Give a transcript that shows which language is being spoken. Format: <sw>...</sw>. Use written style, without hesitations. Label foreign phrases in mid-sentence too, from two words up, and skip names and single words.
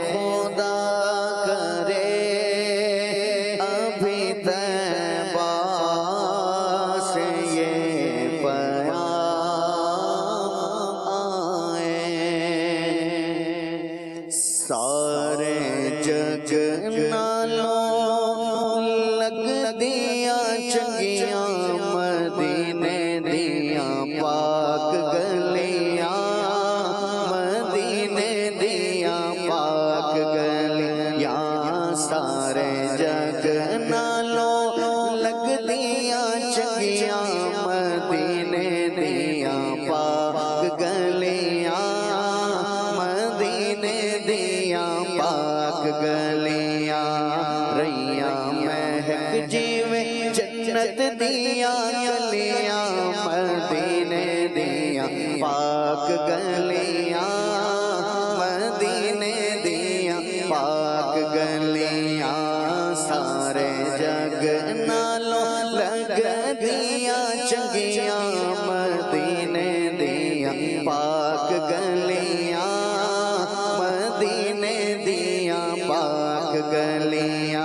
<ur>خدا کرے ابھی طیبہ سے یہ پیام آئے.</ur> <pa>سارے جگ نالوں لگ دیا چنگیاں مدینے دیاں پاک گلیاں مدینے دیاں پاک گلیاں. سارے جگ نالوں لگ دیا چنگیاں مدینے دیاں پاک گلیاں مدینے دیاں پاک گلیاں. ریاں مہک جیویں جنت دیاں گلیاں مدینے دیاں پاک گلیاں مدینے دیاں پاک گلیاں. سارے جگ نالوں لگ دیا چنگیاں مدینے دیاں پاک گلیاں مدینے دیاں پاک گلیاں.</pa>